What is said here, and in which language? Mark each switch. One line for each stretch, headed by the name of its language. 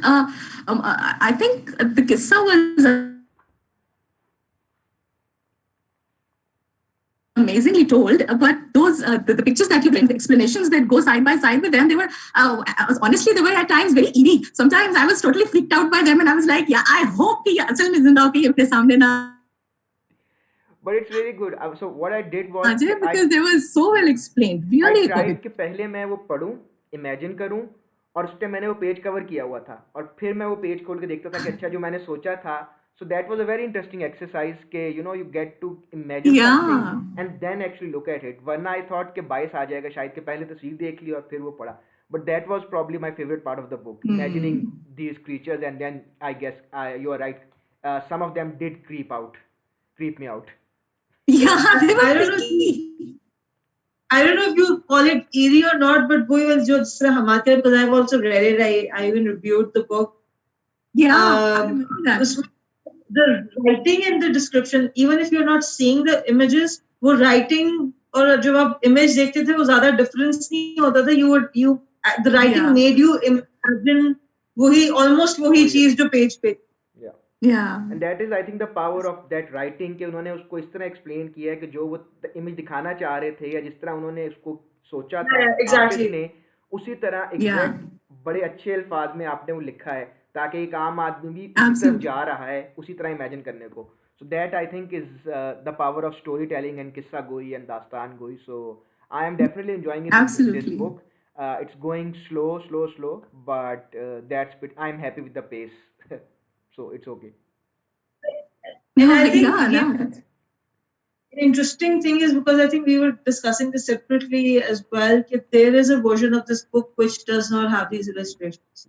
English: I think the Qissa was amazingly told, but those the pictures that you bring, the explanations that go side by side with them, they were honestly, they were at times very eerie. Sometimes I was totally freaked out by them, and I was like, yeah, I hope
Hindi: कि असल में जिंदा होके अपने सामने ना.
English: But it's really good. So what I did was because they were so well explained. Really I tried
Hindi: कि पहले मैं वो पढूं, imagine करूं, और उस पे मैंने वो पेज कवर किया हुआ था, और फिर मैं वो पेज खोल के देखता था कि अच्छा जो मैंने सोचा था.
English: So that was a very interesting exercise के you get to imagine something and then actually look at it.
Hindi: वरना
English: I thought
Hindi: कि bias आ जाएगा शायद कि पहले तस्वीर देख ली और फिर वो पढ़ा.
English: But that was probably my favorite part of the book, imagining these creatures, and then I guess you are right. Some of them did creep me out. Yeah, they were I don't know if you call it eerie or not, but वो was just Hammad, because I've also read it. I even reviewed the book. Yeah, I remember that. the writing and the description, even if you're not seeing the images,
Hindi: वो writing और जब आप image देखते थे वो ज़्यादा difference नहीं होता था.
English: The writing Yeah. made you imagine almost
Hindi: वही चीज जो page पे.
English: Yeah. And that is I think the power of that writing
Hindi: कि उन्होंने उसको इस तरह explain किया है कि जो वो image दिखाना चाह रहे थे या जिस तरह उन्होंने उसको सोचा था
English: exactly.
Hindi: artist ने, उसी तरह exact बड़े अच्छे अल्फाज में आपने वो लिखा है ताकि एक आम आदमी भी उसी तरफ जा रहा है उसी तरह imagine करने को.
English: So that I think is the power of storytelling and Kissa Goi and Dastan Goi. So I am definitely enjoying this book. It's going slow, but I'm happy with the pace. So it's okay. And I think the interesting thing is, because I think we were discussing this separately as well, that there is a version of this book which does not have these illustrations.